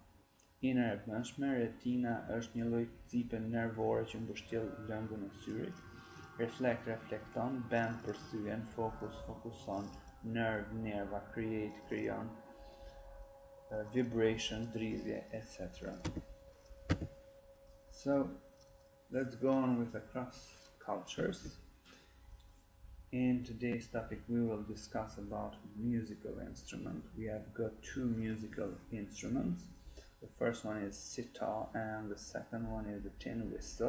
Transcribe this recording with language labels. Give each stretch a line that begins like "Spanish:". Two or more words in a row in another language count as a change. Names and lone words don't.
Albanian: Inër e brendshme, retina është një lloj cipe nervore që mbështjell lëngun e syrit. Reflekton, bend përthyen, fokuson, nerva, create krijon, vibration dridhje,
English: etc. So let's go on with the cross cultures. In today's topic we will discuss about musical instrument. We have got two musical instruments. The first one is sitar and the second one is the tin whistle.